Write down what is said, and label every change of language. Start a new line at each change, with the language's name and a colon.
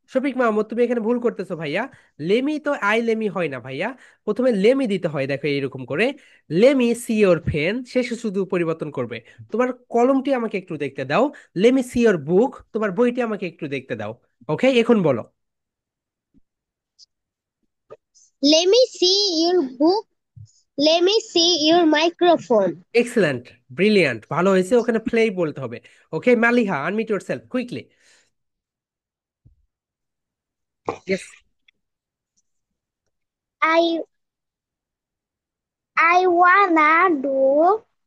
Bangla: শফিক মাহমুদ তুমি এখানে ভুল করতেছো ভাইয়া লেমি তো আই লেমি হয় না ভাইয়া প্রথমে লেমি দিতে হয় দেখো এরকম করে
English: let me see your pen
Bangla: শেষে শুধু পরিবর্তন করবে তোমার কলমটি আমাকে একটু দেখতে দাও
English: let me see your book
Bangla: তোমার বইটি আমাকে একটু দেখতে দাও ওকে এখন বলো
English: Let me see your book. Let me see your microphone. Excellent brilliant
Bangla: ভালো হয়েছে ওখানে
English: play
Bangla: বলতে হবে
English: Okay Maliha unmute yourself quickly yes I I wanna do.